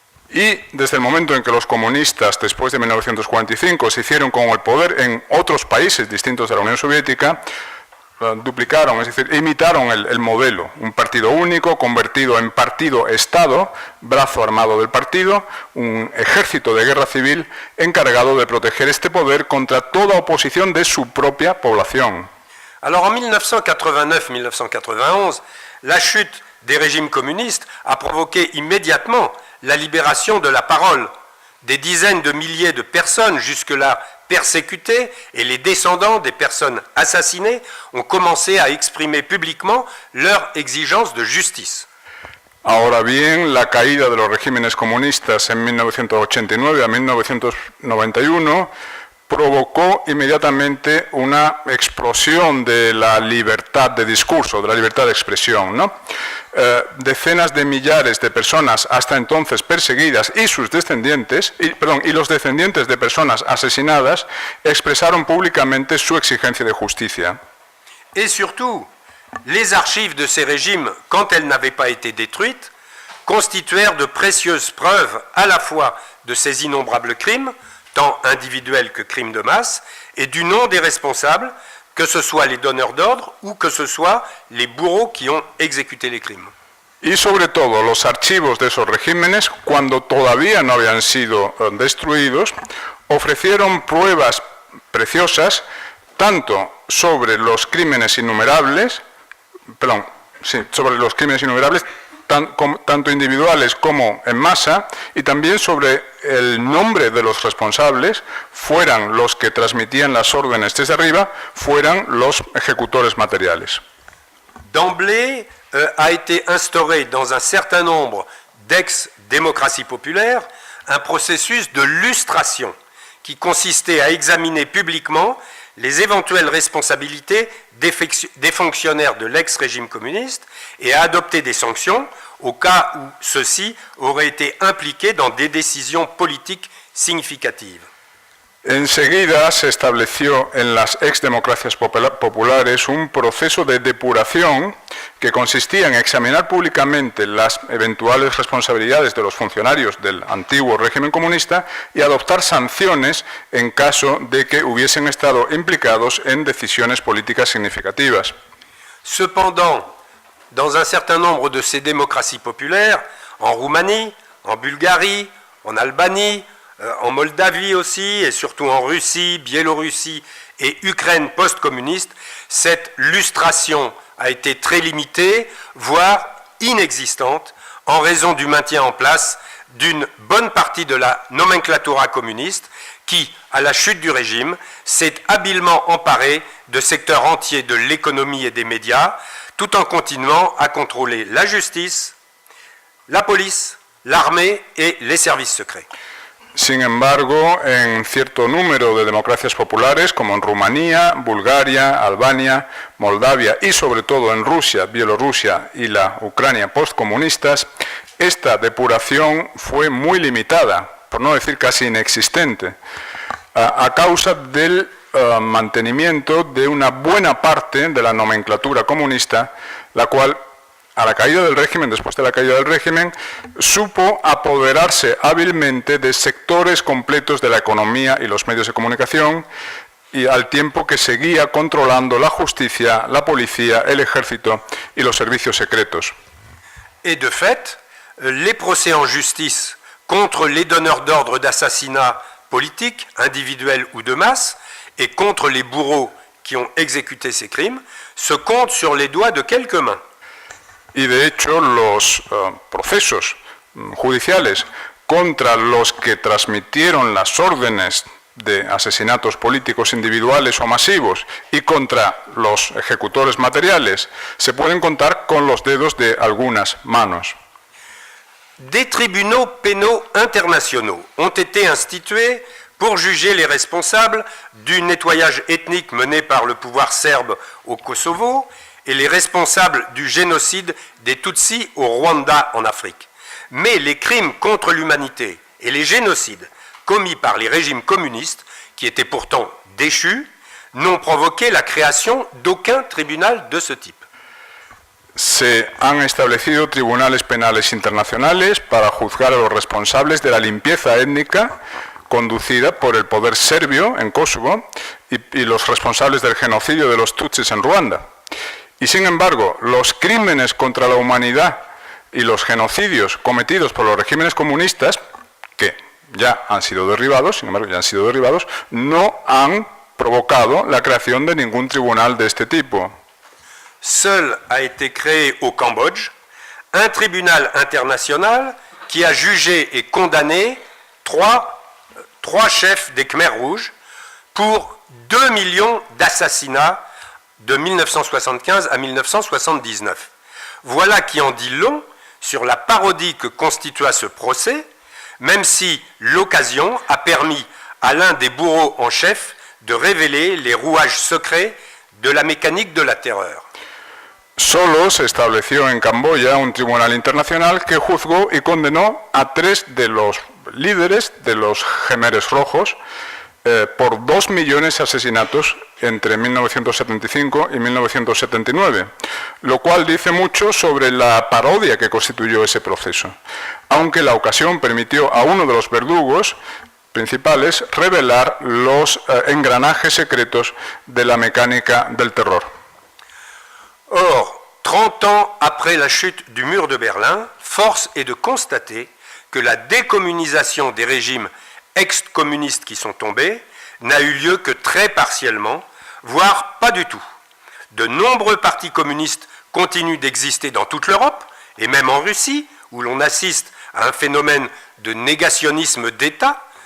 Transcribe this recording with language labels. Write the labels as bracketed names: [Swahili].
[Spanish] Y desde el momento en que los comunistas, después de 1945, se hicieron con el poder en otros países distintos de la Unión Soviética, duplicaron, es decir, imitaron el modelo, un partido único convertido en partido-estado, brazo armado del partido, un ejército de guerra civil encargado de proteger este poder contra toda oposición de su propia población. [French] Alors en 1989-1991, la chute des régimes communistes a provoqué immédiatement la libération de la parole. Des dizaines de milliers de personnes jusque-là persécutées et les descendants des personnes assassinées ont commencé à exprimer publiquement leur exigence de justice. [Spanish] Ahora bien, la caída de los regímenes comunistas en 1989 a 1991 provocó inmediatamente una explosión de la libertad de discurso, de la libertad de expresión, ¿no? Decenas de millares de personas hasta entonces perseguidas y sus descendientes, y los descendientes de personas asesinadas expresaron públicamente su exigencia de justicia. [French] Et surtout, les archives de ces régimes, quand elles n'avaient pas été détruites, constituèrent de précieuses preuves à la fois de ces innombrables crimes, tant individuels que crimes de masse, et du nom des responsables, que ce soit les donneurs d'ordre ou que ce soit les bourreaux qui ont exécuté les crimes. [Spanish] Y sobre todo los archivos de esos regímenes, cuando todavía no habían sido destruidos, ofrecieron pruebas preciosas tanto sobre los crímenes innumerables, tanto individuales como en masa, y también sobre el nombre de los responsables, fueran los que transmitían las órdenes desde arriba, fueran los ejecutores materiales. [French] D'emblée a été instauré dans un certain nombre d'ex-démocraties populaires un processus de lustration qui consistait à examiner publiquement les éventuelles responsabilités des fonctionnaires de l'ex-régime communiste et à adopter des sanctions au cas où ceux-ci auraient été impliqués dans des décisions politiques significatives. [Spanish] Enseguida se estableció en las exdemocracias populares un proceso de depuración que consistía en examinar públicamente las eventuales responsabilidades de los funcionarios del antiguo régimen comunista y adoptar sanciones en caso de que hubiesen estado implicados en decisiones políticas significativas. [French] Cependant, dans un certain nombre de ces démocraties populaires, en Roumanie, en Bulgarie, en Albanie, en Moldavie aussi, et surtout en Russie, Biélorussie et Ukraine post-communiste, cette lustration a été très limitée, voire inexistante, en raison du maintien en place d'une bonne partie de la nomenclatura communiste qui, à la chute du régime, s'est habilement emparée de secteurs entiers de l'économie et des médias, tout en continuant à contrôler la justice, la police, l'armée et les services secrets. [Spanish] Sin embargo, en cierto número de democracias populares, como en Rumanía, Bulgaria, Albania, Moldavia y sobre todo en Rusia, Bielorrusia y la Ucrania postcomunistas, esta depuración fue muy limitada, por no decir casi inexistente, a causa del mantenimiento de una buena parte de la nomenclatura comunista, la cual, a la caída del régimen, después de la caída del régimen, supo apoderarse hábilmente de sectores completos de la economía y los medios de comunicación, y al tiempo que seguía controlando la justicia, la policía, el ejército y los servicios secretos. [French] Et de fait, les procès en justice contre les donneurs d'ordre d'assassinat politique, individuels ou de masse, et contre les bourreaux qui ont exécuté ces crimes, se comptent sur les doigts de quelques mains. [Spanish] Y de hecho los procesos judiciales contra los que transmitieron las órdenes de asesinatos políticos individuales o masivos y contra los ejecutores materiales se pueden contar con los dedos de algunas manos. [French] Des tribunaux pénaux internationaux ont été institués pour juger les responsables du nettoyage ethnique mené par le pouvoir serbe au Kosovo et les responsables du génocide des Tutsis au Rwanda en Afrique. Mais les crimes contre l'humanité et les génocides commis par les régimes communistes, qui étaient pourtant déchus, n'ont provoqué la création d'aucun tribunal de ce type. [Spanish] Se han establecido tribunales penales internacionales para juzgar a los responsables de la limpieza étnica conducida por el poder serbio en Kosovo y los responsables del genocidio de los Tutsis en Ruanda. Y sin embargo, los crímenes contra la humanidad y los genocidios cometidos por los regímenes comunistas, que ya han sido derribados, no han provocado la creación de ningún tribunal de este tipo. [French] Seul a été créé au Cambodge un tribunal international qui a jugé et condamné trois chefs des Khmers rouges pour 2 millions d'assassinats de 1975 à 1979. Voilà qui en dit long sur la parodie que constitua ce procès, même si l'occasion a permis à l'un des bourreaux en chef de révéler les rouages secrets de la mécanique de la terreur. [Spanish] Solo se estableció en Camboya un tribunal internacional que juzgó y condenó a 3 de los líderes de los Khmeres rojos por 2 millones de asesinatos entre 1975 y 1979, lo cual dice mucho sobre la parodia que constituyó ese proceso, aunque la ocasión permitió a uno de los verdugos principales revelar los engranajes secretos de la mecánica del terror. [French] Or, 30 ans après la chute du mur de Berlin, force est de constater que la décommunisation des régimes ex-communistes qui sont tombés n'a eu lieu que très partiellement, voire pas du tout. De nombreux partis communistes continuent d'exister dans toute l'Europe, et même en Russie, où l'on assiste à un phénomène de négationnisme d'État.